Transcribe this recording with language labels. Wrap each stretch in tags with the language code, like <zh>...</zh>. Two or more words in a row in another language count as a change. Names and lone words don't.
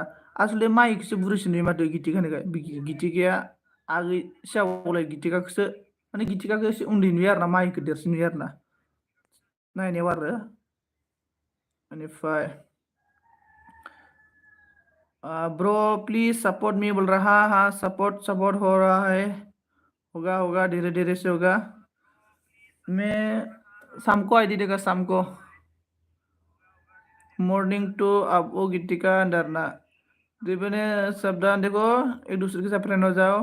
<brx>आसलथे माइखौसो बुरैसो नुयो माथो गितिकानिखाय। गितिकाया आगै सिगाङावलाय गितिकाखौसो माने गितिकाखौ एसे उन्दै नुयो आरोना, माइखौ देरसिन नुयो आरोना नायनायाव आरो।</brx> <en>बेनिफ्राय bro please support me</en> <hi>बोल रहा। हाँ सपोर्ट सपोर्ट हो रहा है, होगा होगा धीरे धीरे से होगा। मैं शाम को आईडी देगा, शाम को।</hi> <en>morning to</en> <hi>अब वो गीतिका अंदरना दिबने शब्द देखो एक दूसरे के साथ फ्रेंड हो जाओ।</hi>